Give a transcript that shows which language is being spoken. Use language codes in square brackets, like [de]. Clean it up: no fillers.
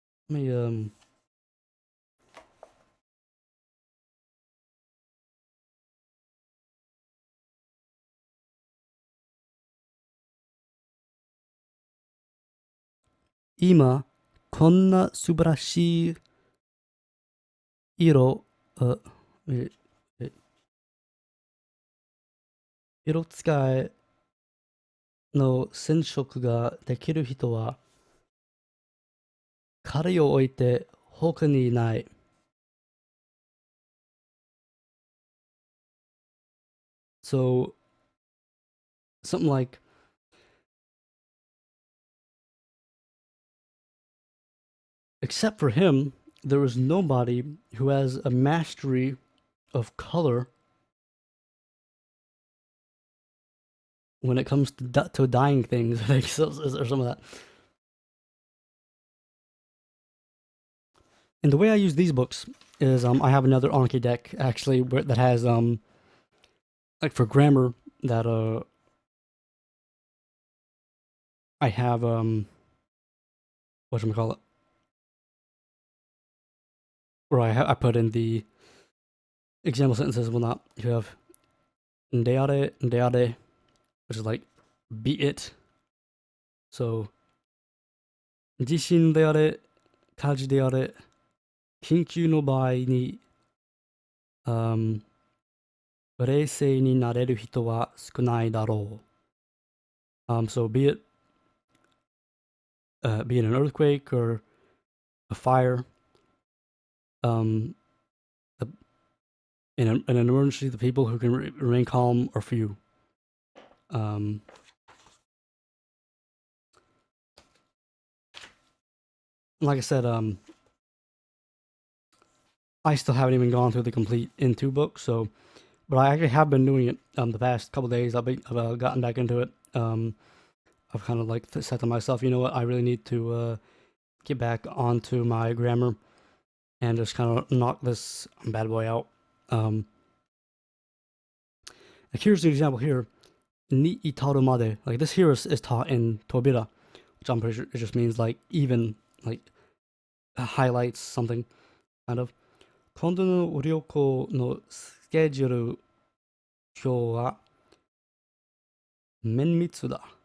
[en] Let me [ja] 今こんな素晴らしい色、ええ色使いの染色ができる人は彼を置いて他にいない。 [en] So something like, except for him, there is nobody who has a mastery of color when it comes to dyeing things, or some of that. And the way I use these books is I have another Anki deck actually that has like for grammar that I have whatchamacallit, where I put in the example sentences and whatnot. You have ndeare, which is like be it. [ja] So 地震であれ、火事であれ、緊急の場合に、冷静になれる人は少ないだろう。 [en] So be it an earthquake or a fire, in an emergency, the people who can remain calm are few. Like I said, I still haven't even gone through the complete In2 book, so, but I actually have been doing it the past couple days. I've gotten back into it. I've kind of like said to myself, you know what, I really need to get back onto my grammar and just kind of knock this bad boy out. Like here's the example here. [ja] Ni itaru made. [en] Like this here is taught in Tobira, which I'm pretty sure it just means like even, like highlights something, kind of. [ja] 今度の旅行のスケジュール表は綿密だ.